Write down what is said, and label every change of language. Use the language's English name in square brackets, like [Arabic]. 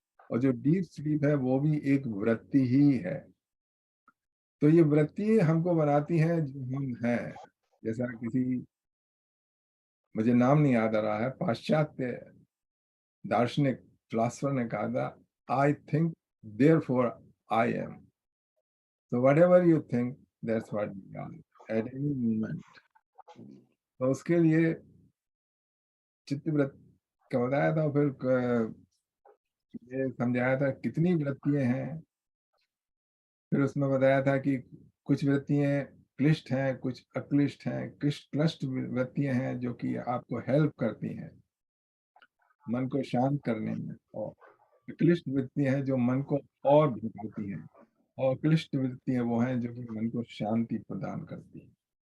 [Hindi] और जो deep sleep है वो भी एक वृत्ति ही है। तो ये वृत्ति हमको बनाती है जो हम हैं। जैसा किसी, मुझे नाम नहीं याद आ रहा है, पाश्चात्य दार्शनिक फिलोसफर ने कहा था, [English] I think therefore I am. So whatever you think, that's what we are at any moment. [Hindi] तो उसके लिए चित्तवृत्ति का बताया था। फिर ये समझाया था कितनी वृत्तियां हैं। फिर उसमें बताया था कि कुछ वृत्तियां क्लिष्ट हैं, कुछ अक्लिष्ट हैं। क्लिष्ट वृत्तियां हैं जो कि आपको हेल्प करती हैं मन को शांत करने में, और क्लिष्ट वृत्तियां हैं जो मन को और भटकाती हैं, और क्लिष्ट वृत्तियां वो हैं जो कि मन को शांति प्रदान करती हैं।